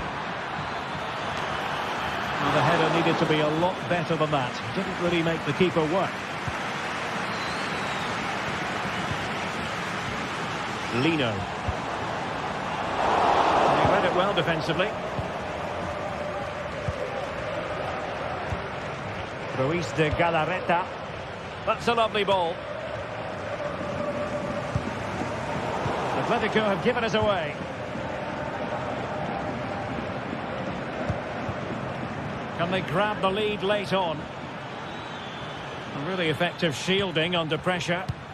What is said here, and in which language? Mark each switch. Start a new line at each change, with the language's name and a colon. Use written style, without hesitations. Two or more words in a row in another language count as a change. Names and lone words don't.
English: Well, the header needed to be a lot better than that. Didn't really make the keeper work. Lino. He read it well defensively. Ruiz de Galarreta. That's a lovely ball. Atletico have given us away. Can they grab the lead late on? A really effective shielding under pressure.